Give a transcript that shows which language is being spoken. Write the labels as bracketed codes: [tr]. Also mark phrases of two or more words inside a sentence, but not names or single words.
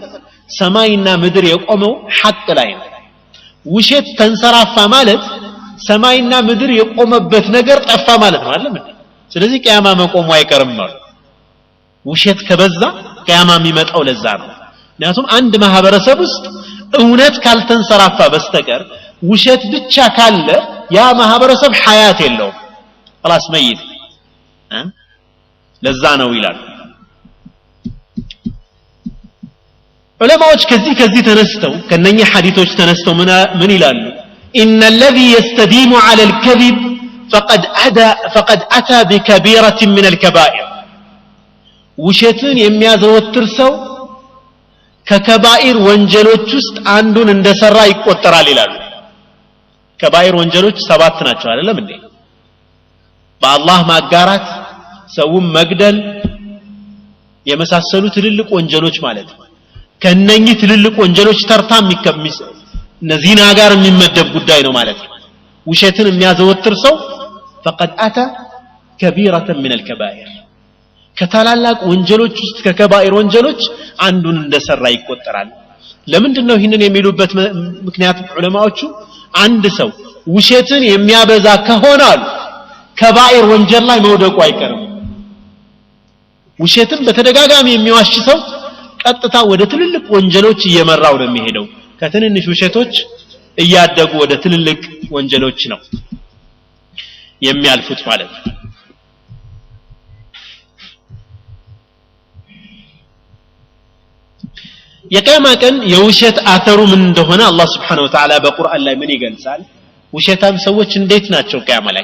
[am] ሰማይና ምድር የቆመው ሐቅ ላይ ነው ውሸት ተንሰራፋ ማለት ሰማይና ምድር የቆመበት ነገር ጠፋ ማለት ነው አይደል ስለዚህ ቂያማ መቆሙ አይቀርም ማለት ውሸት ከበዛ ቂያማ የሚመጣው ለዛ ነው ምክንያቱም አንድ ማህበረሰብ ውስጥ እውነት ካልተንሰራፋ በስተቀር ውሸት ብቻ ካለ ያ ማህበረሰብ ሐያት የለውም [ar] خلاص ميت [am] ለዛ ነው ይላል ዑለማዎች ከዚህ ተነስተው ከነኛ ሐዲሶች ተነስተው ምን ይላሉ [ar] ان الذي يستديم على الكذب فقد اتى بكبيرة من الكبائر [am] ውሸትን የሚያዘወትር ሰው ከከባኢር ወንጀሎች ውስጥ አንዱን እንደሰራ ይቆጠራል ይላሉ ከባኢር ወንጀሎች 7 ናቸው አይደለም እንዴ በአላህ ማጋራት ሰውን መግደል የመሳሰሉ ትልልቅ ወንጀሎች ማለት ነው ከነኚህ ትልልቅ ወንጀሎች ተርታ ዚና ጋር የሚመደብ ጉዳይ ነው ማለት ነው ውሸትን የሚያዘወትር ሰው [ar] فقد اتى كبيرة من الكبائر [am] ከታላላቅ ወንጀሎች ውስጥ ከከባኢር ወንጀሎች አንዱን እንደሰራ ይቆጠራል ለምንድነው ይሄንን የሚሉበት ምክንያት ዑለማዎቹ አንድ ሰው ውሸትን የሚያበዛ ከሆነ ከባኢር ወንጀል ላይ መውደቁ አይቀርም ውሸትን በተደጋጋሚ የሚዋሽ ሰው ቀጥታ ወደ ትልልቅ ወንጀሎች እየመራው ነው የሚሄደው ከትንንሽ ውሸቶች እያደጉ ወደ ትልልቅ ወንጀሎች ነው የሚያልፉት ማለት ነው የቂያማ ቀን የውሸት አተሩ ምን እንደሆነ አላህ [ar] سبحانه وتعالى [am] በቁርአን ላይ ምን ይገልጻል ውሸታም ሰዎች እንዴት ናቸው ቂያማ ላይ